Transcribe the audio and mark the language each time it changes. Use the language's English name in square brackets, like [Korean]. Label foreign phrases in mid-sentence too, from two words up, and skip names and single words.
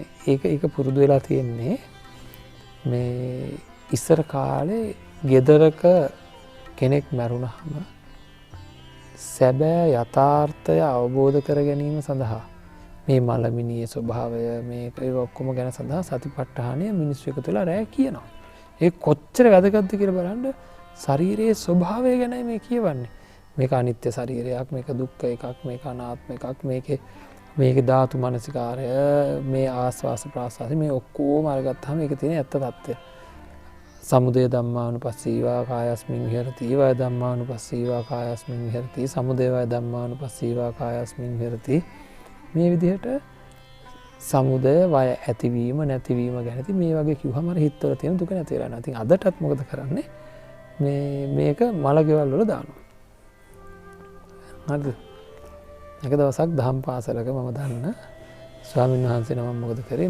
[Sinhala] ඒක පුරුදු වෙලා තියෙන්නේ මේ ඉස්සර කාලේ ගෙදරක කෙනෙක් මැරුණාම සැබෑ යථාර්ථය අවබෝධ කර ගැනීම සඳහා මේ මලමිනියේ ස්වභාවය මේක ඒ ඔක්කොම ගැන සඳහා සතිපට්ඨානය මිනිස්සු එකතු වෙලා රැ කියනවා. ඒ කොච්චර වැදගත්ද කියලා බලන්න ශරීරයේ ස්වභාවය ගැනයි මේ කියවන්නේ. මේක අනිත්‍ය ශරීරයක්, මේක දුක්ඛ එකක්, මේක අනාත්ම එකක්, මේකේ ධාතු මනසිකාරය, මේ ආස්වාස ප්‍රාස්වාස මේ ඔක්කොම අරගත්තාම මේක තියෙන ඇත්ත తත්වය. [Pali] සමුදය ධම්මානුපස්සීවා කායස්මින් විහෙරති, වය ධම්මානුපස්සීවා කායස්මින් විහෙරති, සමුදය වය ධම්මානුපස්සීවා කායස්මින් විහෙරති. [Sinhala] මේ විදිහට සමුදය වය ඇතිවීම නැතිවීම ගැන ඉතින් මේ වගේ කිව්වම අර හිතවල තියෙන දුක නැති වෙලා යනවා. ඉතින් අදටත් මොකද කරන්නේ? මේක මලගෙවල් වල දානවා. හරිද? එක දවසක් දහම් පාසලක මම දන්න ස්වාමීන් වහන්සේ නමක් මොකද කරේ?